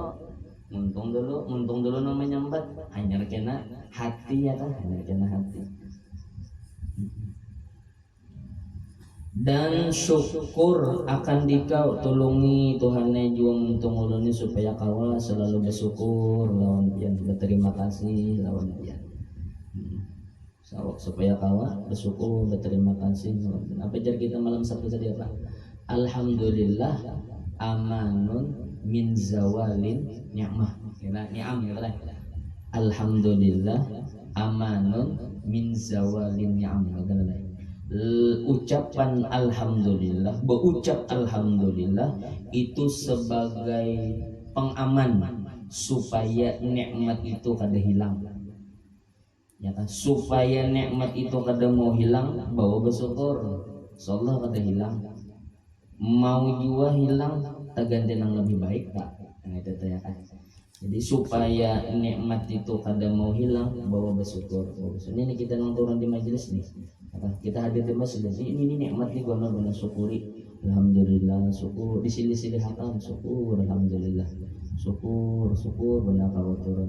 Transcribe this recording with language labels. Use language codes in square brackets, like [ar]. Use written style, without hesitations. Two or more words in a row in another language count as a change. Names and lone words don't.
[bjn] dulu namanya nyambat hanya kena hati ya kan hanya kena hati dan syukur akan dikau tulungi Tuhannya jua muntung ulun supaya kawa selalu bersyukur lawan pian berterima kasih lawan pian supaya kawa bersyukur berterima kasih. Apa jar kita malam Sabtu tadi apa? [ar] الحمد لله أمان من زوال النعمة. [bjn] Ni'am ya kan? [ar] الحمد لله أمان من زوال نعم [id] ya kan? [bjn] Ucapan alhamdulillah, berucap alhamdulillah itu sebagai pengaman supaya nikmat itu kada hilang. Ya kan supaya nikmat itu kada mau hilang bawa bersyukur insyaallah kada hilang mau jua hilang terganti yang lebih baik pak nah itu ya kan jadi supaya nikmat itu kada mau hilang bawa bersyukur ini kita nang turun di majelis nih kita hadir di majelis ini nikmat nih gua benar syukuri alhamdulillah syukur disilih-silihkan syukur alhamdulillah syukur benar kalau turun.